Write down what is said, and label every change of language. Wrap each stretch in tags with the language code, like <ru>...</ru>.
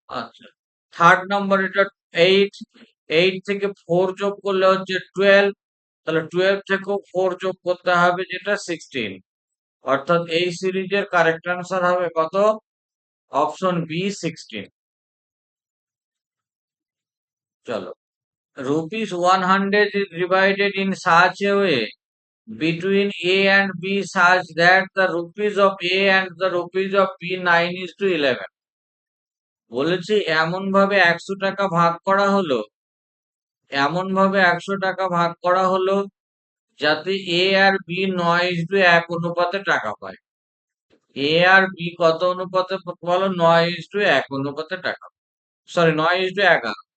<bn>আচ্ছা, third number এটা 8, 8 থেকে 4 যোগ করলে হচ্ছে 12, তাহলে 12 থেকেও 4 যোগ করতে হবে যেটা 16। অর্থাৎ এই সিরিজের কারেক্ট আনসার হবে কত? Option B 16। চলো,</bn> <en>rupees 100 is divided in such a way between A and B such that the rupees of A and the rupees of B 9 is to 11।</en> <bn>বলেছি এমন ভাবে 100 টাকা ভাগ করা হলো, এমন ভাবে 100 টাকা ভাগ করা হলো যাতে এ আর বি 9:1 অনুপাতে টাকা পায়। এ আর বি কত অনুপাতে বলো? 9:1 অনুপাতে টাকা, সরি 9:11।</bn>